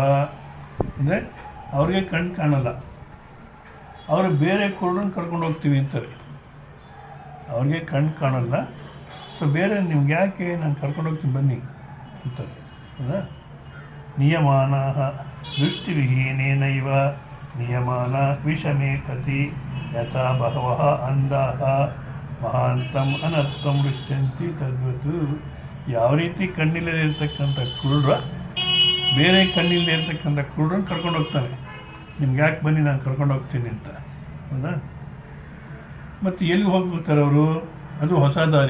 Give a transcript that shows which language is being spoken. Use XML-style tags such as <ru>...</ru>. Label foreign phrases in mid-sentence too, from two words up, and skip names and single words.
<kn>ಅಂದರೆ ಅವ್ರಿಗೆ ಕಣ್ಣು ಕಾಣಲ್ಲ, ಅವರು ಬೇರೆ ಕುರುಡನ್ನು ಕರ್ಕೊಂಡು ಹೋಗ್ತೀವಿ ಅಂತಾರೆ. ಅವ್ರಿಗೆ ಕಣ್ಣು ಕಾಣಲ್ಲ, ಸೊ ಬೇರೆ ನಿಮ್ಗೆ ಯಾಕೆ ನಾನು ಕರ್ಕೊಂಡು ಹೋಗ್ತೀನಿ ಬನ್ನಿ ಅಂತಾರೆ.</kn> <sa>ಹೌದಾ? ನಿಯಮಾನ ದೃಷ್ಟಿವಿಹೀನೇನೈವ ನಿಯಮಾನ ವಿಷಮೇ ಕತಿ ಯಥಾ ಬಹವಃ ಅಂಧಾಃ ಮಹಾಂತಂ ಅನರ್ಥಂ ರುಚ್ಯಂತಿ ತದ್ವತ್.</sa> <kn>ಯಾವ ರೀತಿ ಕಣ್ಣಿಲ್ಲದೆ ಇರ್ತಕ್ಕಂಥ ಕುರುಡ್ರ ಬೇರೆ ಕಣ್ಣಿಲ್ಲದೆ ಇರ್ತಕ್ಕಂಥ ಕುರುಡ್ರನ್ನ ಕರ್ಕೊಂಡು ಹೋಗ್ತಾನೆ, ನಿಮ್ಗೆ ಯಾಕೆ ಬನ್ನಿ ನಾನು ಕರ್ಕೊಂಡು ಹೋಗ್ತೀನಿ ಅಂತ. ಹೌದಾ? ಮತ್ತು ಎಲ್ಲಿ ಹೋಗ್ಬಿಡ್ತಾರೆ ಅವರು? ಅದು ಹೊಸ ದಾರಿ.</kn>